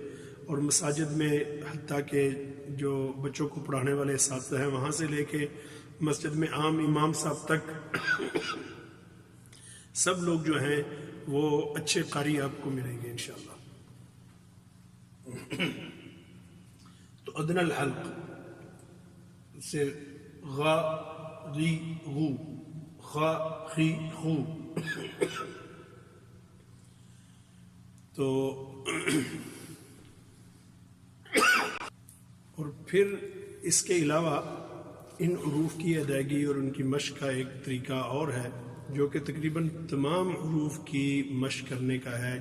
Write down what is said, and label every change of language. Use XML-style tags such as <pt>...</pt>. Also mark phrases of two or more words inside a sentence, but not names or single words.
<ur>اور مساجد میں حتیٰ کہ جو بچوں کو پڑھانے والے اساتذہ ہیں وہاں سے لے کے مسجد میں عام امام صاحب تک سب لوگ جو ہیں وہ اچھے قاری آپ کو ملیں گے انشاءاللہ. تو</ur> <ar>ادنى الحلق</ar> <ur>سے غا غی غو خا خی خو تو اور پھر اس کے علاوہ ان حروف کی ادائیگی اور ان کی مشق کا ایک طریقہ اور ہے جو کہ تقریباً تمام حروف کی مشق کرنے کا ہے.</ur>